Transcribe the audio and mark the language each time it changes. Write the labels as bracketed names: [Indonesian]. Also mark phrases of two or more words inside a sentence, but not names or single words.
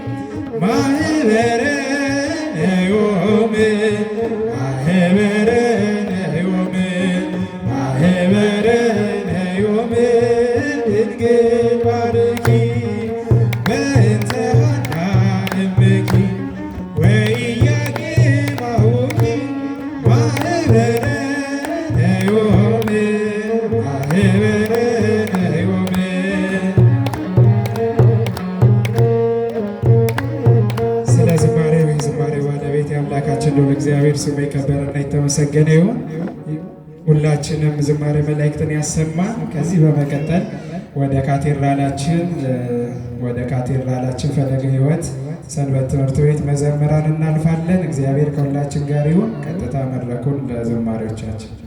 [Geez] ማኅበረነ ዮም ማኅበረነ ዮም ማኅበረነ ዮም ድንግል ባርኪ በእንተ ሐና እምኪ ወኢያቄም አቡኪ ማኅበረነ ዮም ማኅበረነ ዮም [Amharic] ስለ ዝማሬው የዝማሬው ባለቤት የአምላካችን ልዑል እግዚአብሔር ስሙ የከበረና የተመሰገነ ይሁን። ሁላችንም ዝማሬ መላእክትን ያሰማን። ከዚህ በመቀጠል ወደ ካቴድራላችን ፈለገ ሕይወት ሰንበት ትምህርት ቤት መዘምራን እናልፋለን። እግዚአብሔር ከሁላችን ጋር ይሁን። ቀጥታ መድረኩን ለዘማሪዎቻችን